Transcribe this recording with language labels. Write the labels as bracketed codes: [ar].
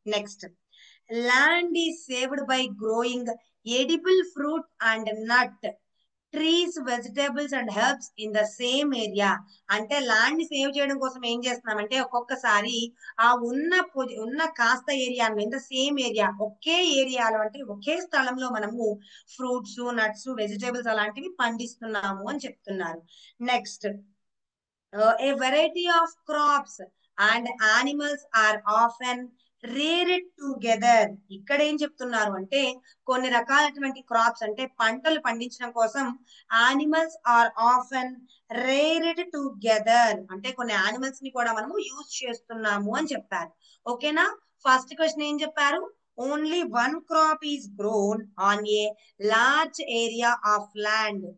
[en] Next, land is saved by growing edible fruit and nut trees, vegetables and herbs in the same area. [te] అంటే land ని save చేయడం కోసం ఏం చేస్తున్నామంటే ఒక్కొక్కసారి ఆ ఉన్న కాస్త ఏరియాను [en] in the same area, [te] ఒకే ఏరియాలో అంటే ఒకే స్థలంలో మనము ఫ్రూట్స్, నట్స్, వెజిటేబుల్స్ అలాంటివి పండిస్తున్నాము అని చెప్తున్నారు. [en] Next, a variety of crops and animals are often reared together. [te] ఇక్కడ ఏం చెప్తున్నారు అంటే కొన్ని రకాలైనటువంటి క్రాప్స్ అంటే పంటలు పండించడం కోసం [en] animals are often reared together, [te] అంటే కొన్ని యానిమల్స్ ని కూడా మనము యూజ్ చేస్తున్నాము అని చెప్పారు. ఓకేనా. [en] first question [te] ఏం చెప్పారు, [en] Only one crop is grown on a large area of land.